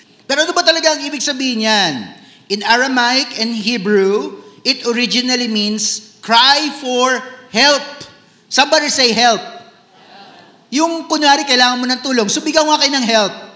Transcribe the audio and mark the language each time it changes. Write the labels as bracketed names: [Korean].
[Filipino] Pero ano ba talaga ang ibig sabihin yan? [English] In Aramaic and Hebrew, it originally means cry for help. Somebody say help. [Filipino] Yung kunyari kailangan mo ng tulong, subigaw nga kayo ng help.